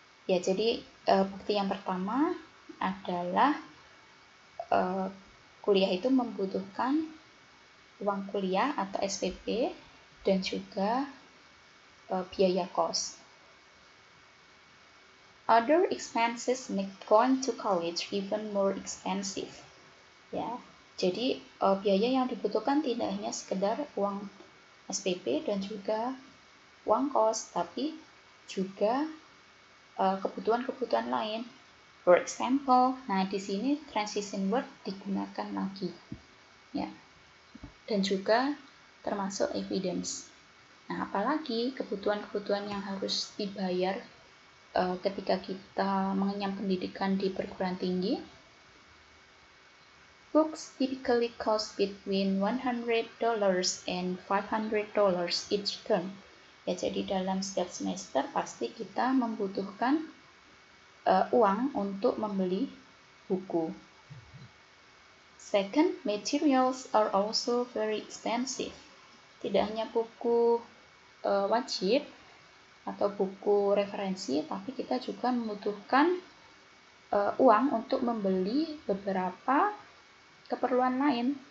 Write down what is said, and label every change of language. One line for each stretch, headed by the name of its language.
Indonesian: Ya, jadi bukti yang pertama adalah kuliah itu membutuhkan uang kuliah atau SPP dan juga biaya kos.
English: Other expenses make going to college even more expensive.
Indonesian: Ya, jadi biaya yang dibutuhkan tidak hanya sekedar uang SPP dan juga uang kos, tapi juga kebutuhan-kebutuhan lain.
English: For example,
Indonesian: nah di sini transition word digunakan lagi, ya, dan juga termasuk evidence. Nah, apalagi kebutuhan-kebutuhan yang harus dibayar ketika kita mengenyam pendidikan di perguruan tinggi.
English: Books typically cost between $100 and $500 each term.
Indonesian: Ya, jadi dalam setiap semester pasti kita membutuhkan uang untuk membeli buku.
English: Second, materials are also very expensive.
Indonesian: Tidak hanya buku wajib atau buku referensi, tapi kita juga membutuhkan uang untuk membeli beberapa keperluan lain.